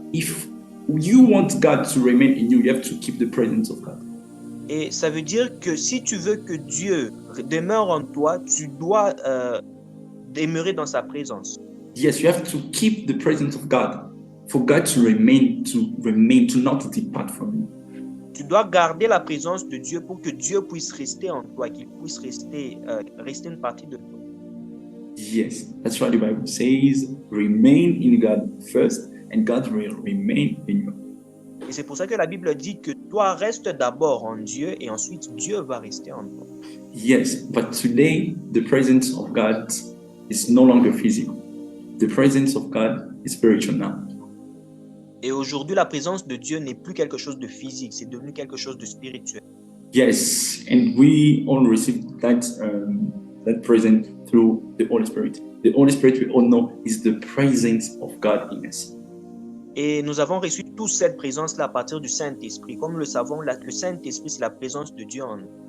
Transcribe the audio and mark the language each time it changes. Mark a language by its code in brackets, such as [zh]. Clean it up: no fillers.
[en] If you want God to remain in you, you have to keep the presence of God. [fr] Et ça veut dire que si tu veux que Dieu demeure en toi, tu dois demeurer dans sa présence. [en] Yes, you have to keep the presence of God for God to remain, to not depart from you. [fr] Tu dois garder la présence de Dieu pour que Dieu puisse rester en toi, qu'il puisse rester une partie de toi. [en] Yes, that's why the Bible says, "Remain in God first, and God will remain in you." [fr] Et c'est pour ça que la Bible dit que toi reste d'abord en Dieu et ensuite Dieu va rester en toi. [en] Yes, but today the presence of God is no longer physical. The presence of God is spiritual now. [fr] Et aujourd'hui, la présence de Dieu n'est plus quelque chose de physique, c'est devenu quelque chose de spirituel. [en] Yes, and we all receive that present through the Holy Spirit. The Holy Spirit, we all know, is the presence of God in us. [fr] Et nous avons reçu toute cette présence-là à partir du Saint-Esprit. Comme nous le savons, le Saint-Esprit, c'est la présence de Dieu en nous.